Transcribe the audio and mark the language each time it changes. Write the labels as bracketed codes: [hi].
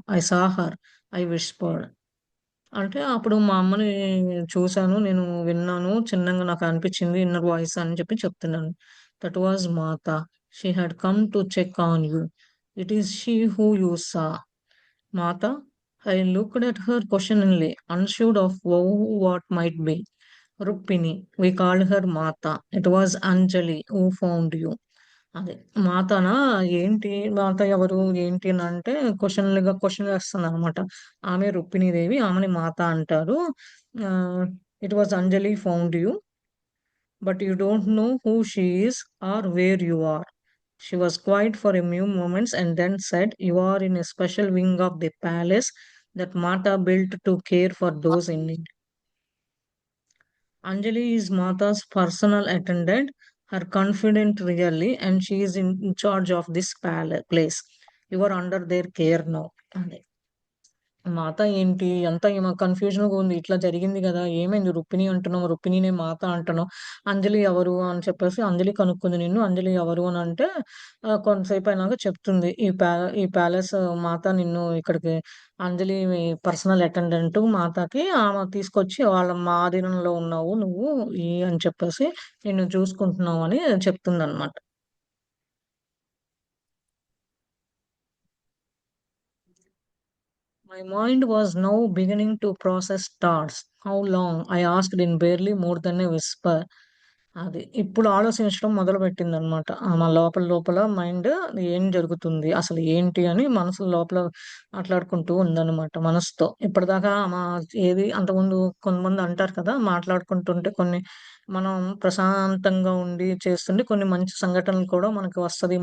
[en] I saw her. I whispered. [te] అంటే అప్పుడు మా అమ్మని చూసాను. నేను విన్నాను. చిన్నంగా నాకు అనిపించింది ఇన్నర్ వాయిస్ అని చెప్పి చెప్తున్నాను. [en] That was Mata. She had come to check on you. It is she who you saw. Mata. I looked at her questioningly, unsure of what might be. Rukmini. We called her Mata. It was Anjali who found you. [te] అదే మాతనా ఏంటి మాత ఎవరు ఏంటి అని అంటే question వేస్తుంది అనమాట. ఆమె రుక్మిణీదేవి, ఆమెని మాత అంటారు. [en] It was Anjali found you, but you don't know who she is or where you are. She was quiet for a few moments and then said, "You are in a special wing of the palace that Mata built to care for those in need." Anjali is Mata's personal attendant, her confidant really, and she is in charge of this place. You are under their care now. [te] మాత ఏంటి అంతా ఏమో confusion గా ఉంది. ఇట్లా జరిగింది కదా, ఏమైంది రుక్మిణి అంటున్నావు, రుక్మిణినే మాత అంటున్నావు, అంజలి ఎవరు అని చెప్పేసి అంజలి కనుక్కుంది నిన్ను. అంజలి ఎవరు అని అంటే కొంతసేపు అయినాక చెప్తుంది, ఈ ప్యాలెస్ మాత నిన్ను ఇక్కడికి, అంజలి పర్సనల్ అటెండెంట్ మాతకి, ఆమె తీసుకొచ్చి వాళ్ళ మా ఆధీనంలో ఉన్నావు నువ్వు అని చెప్పేసి నిన్ను చూసుకుంటున్నావు అని చెప్తుంది అనమాట. [en] My mind was now beginning to process thoughts. How long? I asked in barely more than a whisper. [te] అది ఇప్పుడు ఆలోచించడం మొదలుపెట్టిందనమాట. మా లోపల లోపల మైండ్ ఏం జరుగుతుంది? అసలు ఏంటి అని మనసు లోపల మాట్లాడుకుంటూ ఉందనమాట మనసుతో. ఇప్పటిదాకా ఏది అంతకుముందు కొంతమంది అంటారు కదా! మాట్లాడుకుంటుంటే కొన్ని మనం ప్రశాంతంగా ఉండి చేస్తుంటే కొన్ని మంచి సంఘటనలు కూడా మనకు వస్తది.